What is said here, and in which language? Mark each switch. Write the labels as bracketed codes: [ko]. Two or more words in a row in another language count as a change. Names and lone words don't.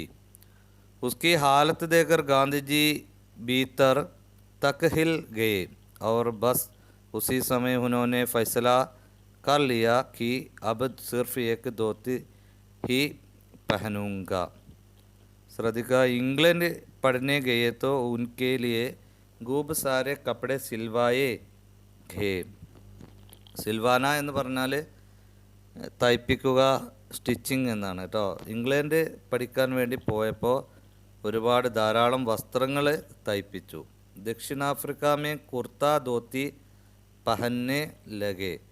[hi] उसकी हालत देखकर गांधी जी भीतर तक हिल गए और बस उसी समय उन्होंने फैसला कर लिया कि अब सिर्फ एक धोती ही पहनूंगा. श्रद्धिका. इंग्लैंड पढ़ने गए तो उनके लिए खूब सारे कपड़े सिलवाए गए. [ml] സിൽവാന എന്ന് പറഞ്ഞാൽ തയ്പ്പിക്കുക, സ്റ്റിച്ചിങ് എന്നാണ് കേട്ടോ. ഇംഗ്ലണ്ട് പഠിക്കാൻ വേണ്ടി പോയപ്പോൾ ധാരാളം വസ്ത്രങ്ങൾ തയ്പ്പിച്ചു. [hi] दक्षिण अफ्रीका कुर्ता धोती पहनने लगे.